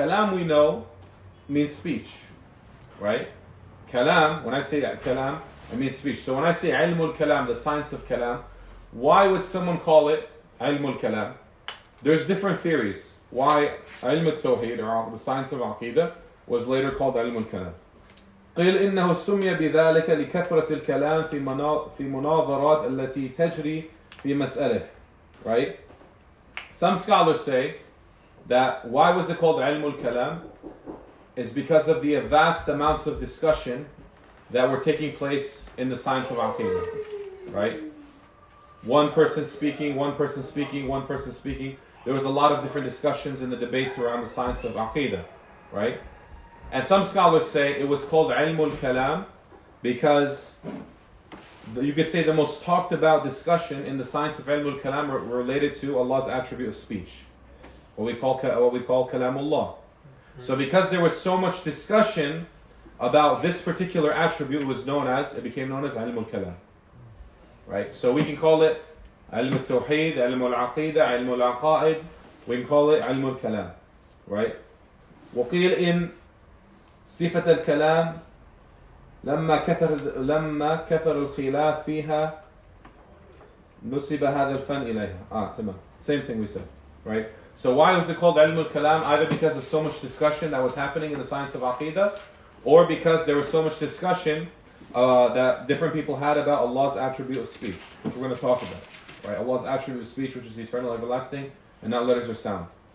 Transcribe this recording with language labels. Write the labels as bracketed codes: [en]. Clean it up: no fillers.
[en] Kalam, we know, means speech. Right? Kalam, when I say Kalam, it means speech. So when I say Ilm al-Kalam, the science of Kalam, why would someone call it Ilm al-Kalam? There's different theories. Why Ilm al-Tawheed, or the science of Aqeedah, was later called Ilm al-Kalam. [ar] قيل إنه سمي بذلك لكثرة الكلام في مناظرات التي تجري في مسألة. [en] Right? Some scholars say that why was it called Ilm al-Kalam is because of the vast amounts of discussion that were taking place in the science of Aqeedah. Right? One person speaking, one person speaking, one person speaking. There was a lot of different discussions in the debates around the science of Aqeedah. Right? And some scholars say it was called Ilm al-Kalam because you could say the most talked about discussion in the science of Ilm al-Kalam related to Allah's attribute of speech. What we call Kalamullah. So because there was so much discussion about this particular attribute, it became known as Ilm al-Kalam. Right? So we can call it Ilm al-Tawheed, Ilm al-Aqeedah, Ilm al-Aqaid. We can call it Ilm al-Kalam. Right? [ar] وقيل إن صفة الكلام لما كثر الخلاف فيها نسب هذا الفن إليها. تمام. [en] Same thing we said, right? So why was it called Ilm al-Kalam? Either because of so much discussion that was happening in the science of Aqeedah, or because there was so much discussion that different people had about Allah's attribute of speech, which we're going to talk about, right? Allah's attribute of speech, which is eternal, everlasting, and not letters or sound.